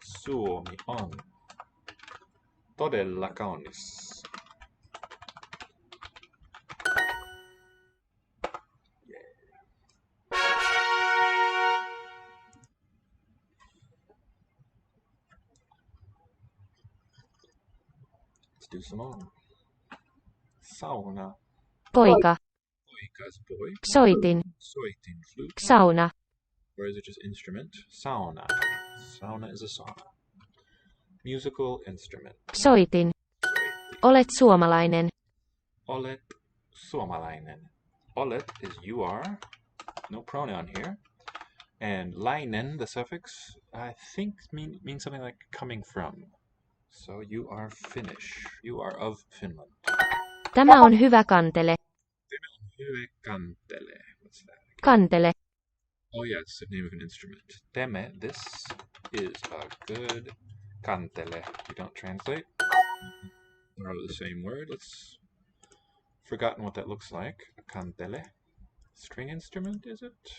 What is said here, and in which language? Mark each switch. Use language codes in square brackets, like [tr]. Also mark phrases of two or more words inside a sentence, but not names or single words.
[fi] Suomi on. Todella kaunis. [en] Let's do some more. [fi] Sauna. Poika. [en] Poika is boy. [fi] Soitin. Soitin, [en] flute. [fi] Sauna. [en] Or is it just instrument? Sauna. Sauna is a sauna. Musical instrument. [fi] Soitin. Olet suomalainen. Olet suomalainen. [en] Olet is you are. No pronoun here. And lainen, the suffix, I think means something like coming from. So you are Finnish. You are of Finland. [fi] Tämä on hyvä kantele. Hyvä kantele. [en] What's that? [fi] Kantele. [en] Oh yeah, it's the name of an instrument. Teme, this is a good kantele. You don't translate. Borrow the same word. Let's forgotten what that looks like. A kantele. String instrument, is it?